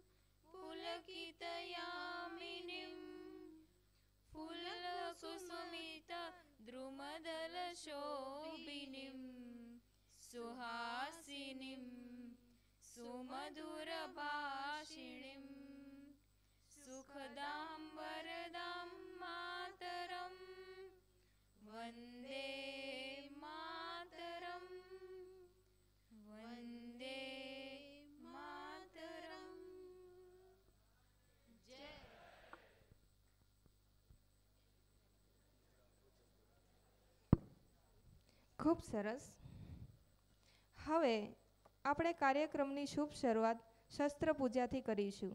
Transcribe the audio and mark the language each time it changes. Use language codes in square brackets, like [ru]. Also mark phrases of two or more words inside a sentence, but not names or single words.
[sa] पुलकितयामिनीं फुल्लकुसुमितद्रुमदलशोभिनीं सुहासिनीं सुमधुरभाषिणीं सुखदां वरदां मातरं वन्दे मातरं वन्दे मातरं। जय [gu] ખૂબ સરસ. હવે આપણે કાર્યક્રમની શુભ શરૂઆત શસ્ત્ર પૂજાથી કરીશું.